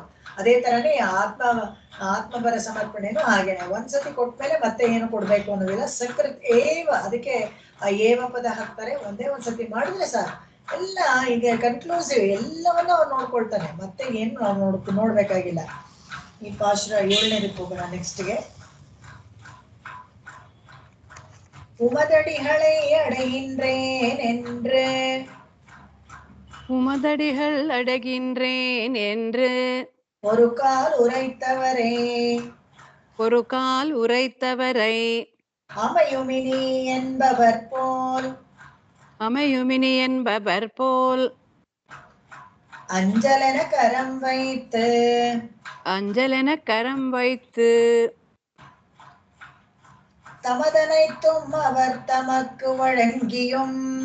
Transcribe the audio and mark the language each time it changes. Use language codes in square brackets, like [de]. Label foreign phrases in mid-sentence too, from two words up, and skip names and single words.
[kn] ಅದೇ ತರನೇ ಆತ್ಮಪರ ಸಮರ್ಪಣೆನೂ ಹಾಗೇನೆ. ಒಂದ್ಸತಿ ಕೊಟ್ಮೇಲೆ ಮತ್ತೆ ಏನು ಕೊಡ್ಬೇಕು ಅನ್ನೋದಿಲ್ಲ. [sa] ಸಕೃತ್ ಏವ, [kn] ಅದಕ್ಕೆ ಆ ಏವ ಪದ ಹಾಕ್ತಾರೆ. ಒಂದ್ಸತಿ ಮಾಡಿದ್ರೆ ಸಾಕು, ಎಲ್ಲ ಈಗ ಕನ್ಕ್ಲೂಸಿವ್ ಎಲ್ಲವನ್ನ ಅವ್ರು ನೋಡ್ಕೊಳ್ತಾನೆ, ಮತ್ತೆ ಏನು ನಾವು ನೋಡ್ಬೇಕಾಗಿಲ್ಲ. ಈ ಪಾಶ್ರ 7ನೇದಕ್ಕೆ ಹೋಗೋಣ ನೆಕ್ಸ್ಟ್ಗೆ. [ta] உமதடிகளை அடைகின்றேன் என்று உமதடிகள் அடைகின்றேன் என்று ஒரு கால் உரைத்தவரே அமையுமினி என்பவர் போல் அஞ்சலென கரம் வைத்து தமதனைத்தும் அவர் தமக்கு வழங்கியும்